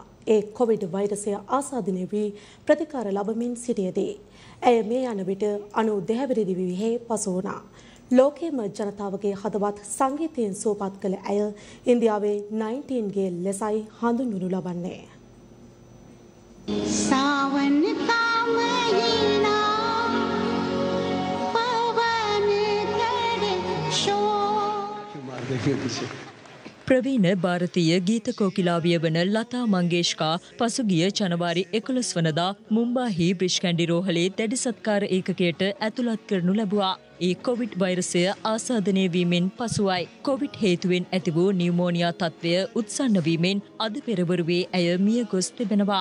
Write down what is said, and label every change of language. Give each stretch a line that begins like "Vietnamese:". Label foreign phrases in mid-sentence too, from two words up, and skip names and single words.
Sinhala: ඒ කොවිඩ් වෛරසය ආසාදනය වී ප්‍රතිකාර ලබමින් සිටියදී ඇය මේ යන විට 92 වෙනි දිවියෙහි පසු වුණා. ලෝකයේම ජනතාවගේ හදවත් සංගීතයෙන් සුවපත් කළ ඇය ඉන්දියාවේ 19ගේ ලෙසයි හඳුන්වනු ලබන්නේ.
Hindi: सावन का महीना पवन करे शोर
Sinhala: ප්‍රවීණ ಭಾರತೀಯ ගීත කෝකිලාවිය වන ලතා මංගේෂ්කා පසුගිය ජනවාරි 11 වනදා මුම්බාහි බ්‍රිජ් කැන්ඩි රෝහලේ දැඩි සත්කාර ඒකකයට ඇතුළත් කරනු ලැබුවා. ඒ කොවිඩ් වෛරසය ආසාදනය වීමෙන් පසුවයි. කොවිඩ් හේතුවෙන් ඇති වූ නියුමෝනියා තත්ත්වය උත්සන්න වීමෙන් අද පෙරවරුවේ ඇය මිය ගොස් තිබෙනවා.